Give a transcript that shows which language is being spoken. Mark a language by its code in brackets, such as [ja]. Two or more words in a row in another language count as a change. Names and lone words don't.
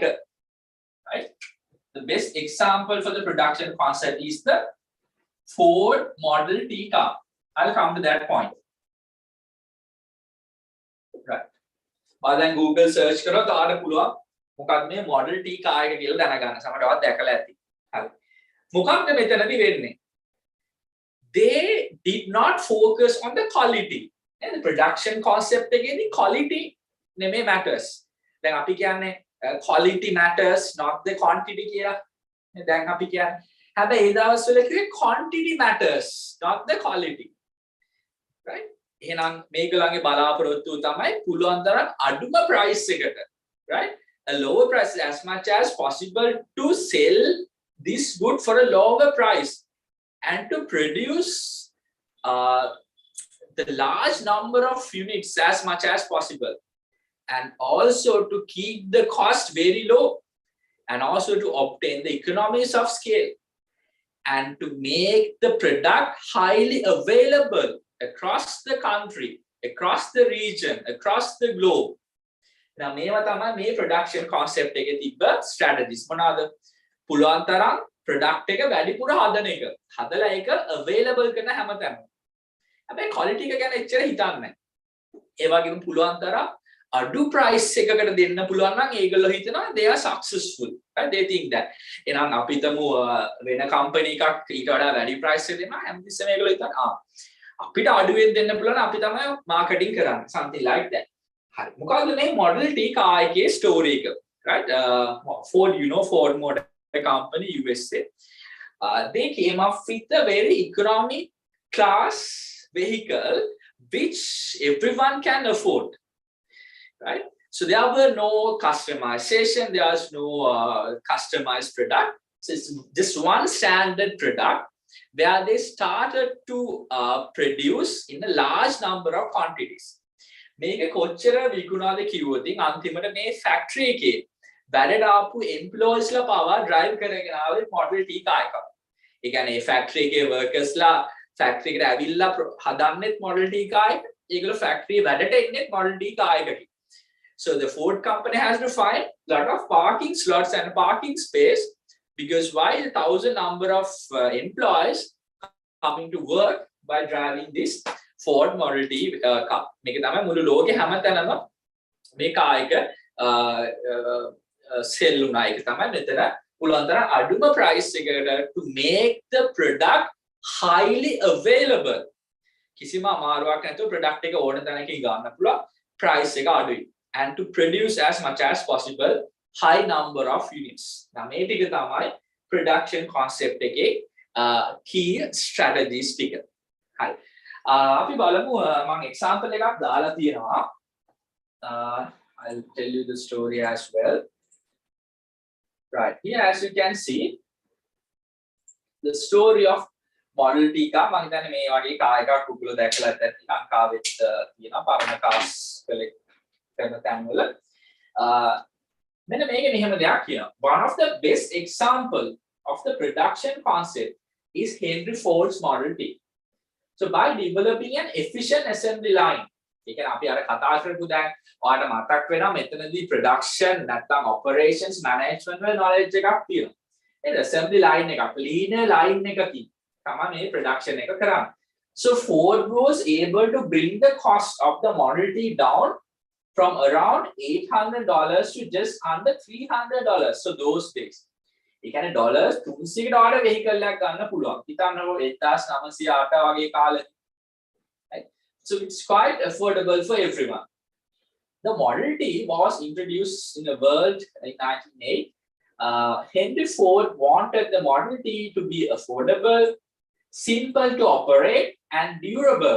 [en] Right? The best example for the production concept is the Ford Model T car. I'll come to that point. Right. [si] දැන් Google search කරොත් ඔයාලට පුළුවන් මොකක්ද මේ Model T car එක කියලා දැනගන්න. සමහරවිට ඔයාලා දැකලා ඇති. හරි. මොකක්ද මෙතනදී වෙන්නේ? [en] They did not focus on the quality. And the production concept එකේදී quality නෙමෙයි matters. [si] දැන් අපි කියන්නේ [en] quality matters not the quantity [si] කියලා. දැන් අපි කියන්නේ හැබැයි ඒ දවස්වල කිව්වේ [en] quantity matters not the quality. Right? [si] එහෙනම් මේගොල්ලන්ගේ බලාපොරොත්තුව තමයි පුළුවන් තරම් අඩුම price එකට, [en] right? a lower price as much as possible to sell this good for a lower price and to produce the large number of units as much as possible, and also to keep the cost very low, and also to obtain the economies of scale, and to make the product highly available across the country, across the region, across the globe. Now, [si] මේවා තමයි මේ [en] production concept [si] එකේ තිබ්බ strategies. මොනවාද? පුළුවන් තරම් product එක වැඩිපුර හදන එක. හදලා ඒක available කරන හැමතැනම. හැබැයි quality එක ගැන එච්චර හිතන්නේ නැහැ. ඒ වගේම පුළුවන් තරම් අඩු price එකකට දෙන්න පුළුවන් නම් ඒගොල්ලෝ හිතනවා [en] they are successful. Right? They think that. [si] එහෙනම් අපි හිතමු වෙන company එකක් ඊට වඩා වැඩි price එක දෙනවා. හැමතිස්සෙම ඒගොල්ලෝ හිතනවා අපිට අඩුවෙන් දෙන්න පුළුවන් අපි තමයි marketing කරන්නේ. [en] Something like that. [si] හරි. මොකද්ද මේ Model T car එකේ story එක? Right? [en] Ford, you know, Ford Motor Company, USA. They came up with a very economic class vehicle which everyone can afford. Right? So there were no customization, there was no customized product. So it's just one standard product where they started to produce in a large number of quantities. [si] මේක කොච්චර විකුණාද කිව්වොත් අන්තිමට මේ ෆැක්ටරි එකේ වැඩට ආපු එම්ප්ලොයිස්ලා පවා ඩ්‍රයිව් කරගෙන ආවේ Model T car එකක්. ඒ කියන්නේ ෆැක්ටරි එකේ වර්කර්ස්ලා ෆැක්ටරි එකට ඇවිල්ලා හදන්නෙත් Model T car එක. ඒගොල්ලෝ ෆැක්ටරි වැඩට එන්නෙත් Model T car එකකින්. [en] So the Ford company has to find a lot of parking slots and parking space, because while 1,000 number of employees coming to work by driving this Ford Model T car. [si] මේක තමයි මුළු ලෝකේ හැමතැනම මේ car එක sell වුණා. ඒක තමයි මෙතන පුළුවන් තරම් අඩුම price එකකට [en] to make the product highly available. [si] කිසිම අමාරුවක් නැතුව product එක ඕන තැනකින් ගන්න පුළුවන්, price එක අඩුයි. [en] And to produce as much as possible high number of units. [si] now මේ ටික තමයි [en] production concept [si] එකේ [en] key strategies [si] ටික. හරි. අපි බලමු මම example එකක් දාලා තියෙනවා. [en] I'll tell you the story as well. Right. Here as you can see the story of Model T car. [si] මම හිතන්නේ මේ වගේ car එකක් ඔයගොල්ලෝ දැකලා ඇති ලංකාවෙත් තියෙනවා පරණ [en] cars collect [si] කරන තැන්වල. මෙන්න මේකේ මෙහෙම දෙයක් කියනවා. [en] One of the best example of the production concept is Henry Ford's Model T. So by developing an efficient assembly line, [si] ඒ කියන්නේ අපි අර කතා කරපු දැන් ඔයාලට මතක් වෙනවා මෙතනදී production නැත්නම් [en] operations management [si] වල knowledge එකක් තියෙනවා. ඒ [en] assembly line [si] එකක් [en] linear line [si] එකකින් තමයි මේ production එක කරන්නේ. [en] So Ford was able to bring the cost of the Model T down from around $800 to just under $300. So those days. [si] ඒ කියන්නේ ඩොලර් 300කට වඩා vehicle එකක් ගන්න පුළුවන්. හිතන්නකෝ 1908 වගේ කාලෙක. [en] Right? So it's quite affordable for everyone. The Model T was introduced in the world in 1908. Henry Ford wanted the Model T to be affordable, simple to operate, and durable.